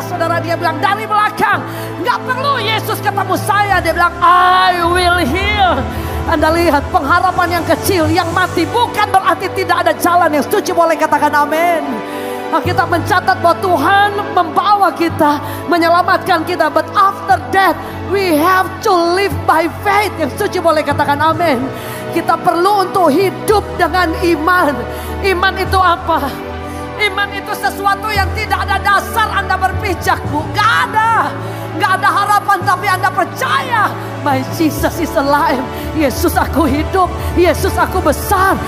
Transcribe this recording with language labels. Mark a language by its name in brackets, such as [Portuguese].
[Indonesian] Saudara, dia bilang dari belakang, nggak perlu Yesus ketemu saya. Dia bilang [English] I will heal. [Indonesian] Anda lihat pengharapan yang kecil yang mati bukan berarti tidak ada jalan. Yang setuju boleh katakan amin. Kita mencatat bahwa Tuhan membawa kita, menyelamatkan kita. [English] But after that we have to live by faith. [Indonesian] Yang setuju boleh katakan amin. Kita perlu untuk hidup dengan iman. Iman itu apa? Iman itu sesuatu yang tidak ada dasar Anda berpijak, Bu. Gak ada harapan, tapi Anda percaya. [English] My Jesus is alive. [Indonesian] Yesus aku hidup. Yesus aku besar.